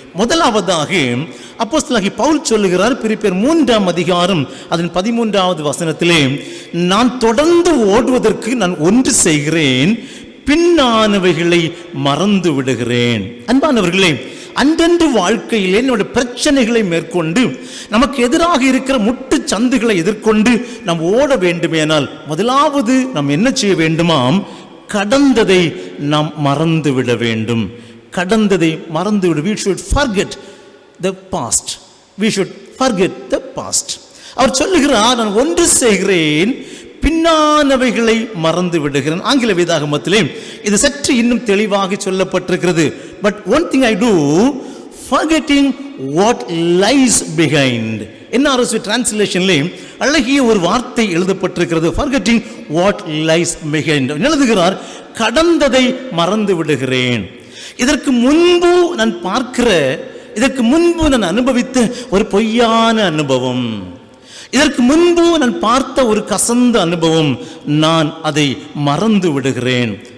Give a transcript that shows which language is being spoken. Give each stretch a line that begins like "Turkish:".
Tamil: முதலாவதாக அப்போஸ்தலனாகிய பவுல் சொல்லுகிறார், பிலிப்பியர் 3ஆம் அதிகாரம் அதன் 13வது வசனத்திலே, நான் தொடர்ந்து ஓடுவதற்கு நான் ஒன்று செய்கிறேன், பின்னானவைகளை மறந்து விடுகிறேன். அன்பானவர்களே, அன்றன்று வாழ்க்கையிலே நம்முடைய பிரச்சனைகளை மேற்கொண்டு நமக்கு எதிராக இருக்கிற முட்டு சந்துகளை எதிர்கொண்டு நாம் ஓட வேண்டுமேனால் முதலாவது நாம் என்ன செய்ய வேண்டுமாம்? கடந்ததை நாம் மறந்து விட வேண்டும். கடந்ததை மறந்து விட.
English: We should forget the past. We should forget the past.
Tamil: அவர் சொல்லுகிறார், நான் ஒன்று செய்கிறேன், பின்னானவைகளை மறந்து விடுகிறேன். ஆங்கில வேதாகமத்திலே இது சற்று இன்னும் தெளிவாக சொல்லப்பட்டிருக்கிறது.
English: But one thing I do, forgetting what lies behind.
Tamil: NRSV டிரான்ஸ்லேஷன்லே அழகிய ஒரு வார்த்தை எழுதப்பட்டிருக்கிறது,
English: forgetting what lies behind.
Tamil: எழுதுகிறார், கடந்ததை மறந்து விடுகிறேன். இதற்கு முன்பு நான் பார்க்கிற, இதற்கு முன்பு நான் அனுபவித்த ஒரு பொய்யான அனுபவம், இதற்கு முன்பு நான் பார்த்த ஒரு கசந்த அனுபவம், நான் அதை மறந்து விடுகிறேன்.